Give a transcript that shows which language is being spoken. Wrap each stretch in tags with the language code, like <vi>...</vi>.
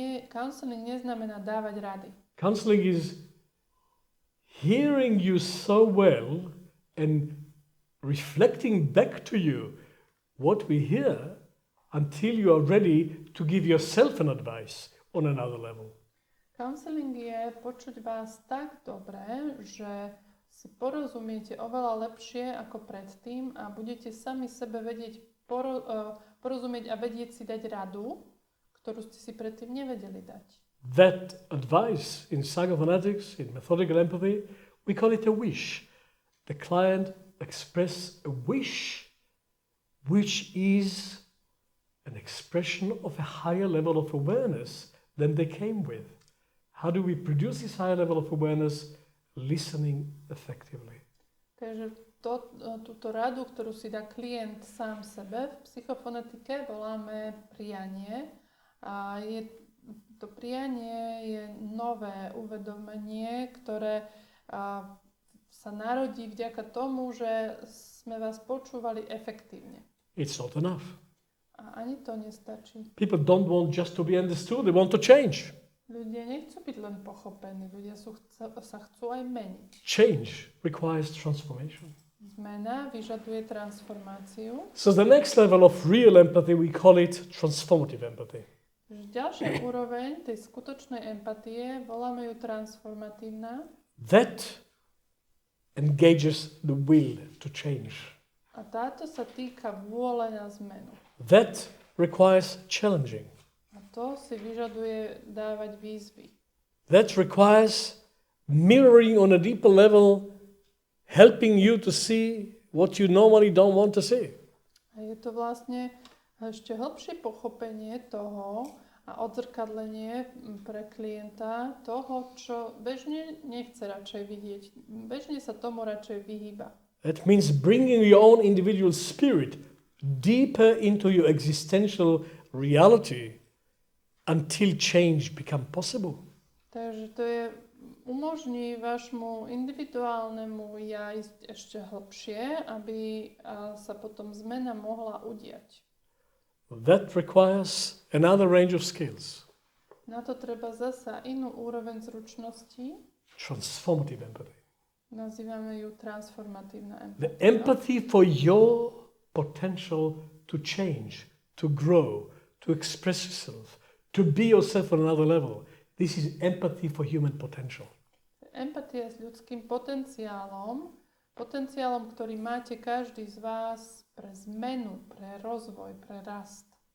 <sk>Counseling neznamená dávať rady.</sk> <en>Counseling is hearing you so well and reflecting back to you what we hear until you are ready to give yourself an advice on another level.</en> <sk>Counseling je počuť vás tak dobre, že si porozumiete oveľa lepšie ako predtým a budete sami sebe vedieť porozumieť a vedieť si dať radu, ktorú ste si predtým nevedeli dať.</sk> <en>That advice in Psychophonetics, in Methodical Empathy, we call it a wish. The client expresses a wish which is an expression of a higher level of awareness than they came with. How do we produce this higher level of awareness? Listening effectively.</en> <sk>Takže túto radu, ktorú si dá klient sám sebe, v psychofonetike voláme prianie. A to prianie je nové uvedomenie, ktoré sa narodí vďaka tomu, že sme vás počúvali efektívne.</sk> <en>It's not enough.</en> <sk>A ani to nestačí.</sk> <en>People don't want just to be understood, they want to change.</en> <sk>Ľudia nechcú byť len pochopení, ľudia sa chcú aj meniť.</sk> <en>Change requires transformation.</en> <sk>Zmena vyžaduje transformáciu.</sk> <en>So the next level of real empathy, we call it transformative empathy.</en> <sk>Ďalšia úroveň tej skutočnej empatie, voláme ju transformatívna.</sk> <en>That engages the will to change.</en> <sk>A táto sa týka vôle na zmenu.</sk> <en>That requires challenging.</en> <sk>A to si vyžaduje dávať výzvy.</sk> <en>That requires mirroring on a deeper level, helping you to see what you normally don't want to see.</en> <sk>A je to vlastne ešte hlbšie pochopenie toho a odzrkadlenie pre klienta toho, čo bežne nechce radšej vidieť. Bežne sa tomu radšej vyhýba.</sk> <en>That means bringing your own individual spirit deeper into your existential reality until change become possible.</en> <sk>Takže to je, umožní vašmu individuálnemu ja ísť ešte hlbšie, aby sa potom zmena mohla udiať.</sk> <en>That requires another range of skills.</en> <sk>Na to treba zasa inú úroveň zručnosti.</sk> <en>Transformative empathy.</en> <sk>Nazývame ju transformatívna empatia.</sk> <en>The empathy for your potential to change, to grow, to express yourself, to be yourself on another level. This is empathy for human potential.</en> <sk>Empatia s ľudským potenciálom, ktorý máte každý z vás pre zmenu, pre rozvoj, pre rast.</sk>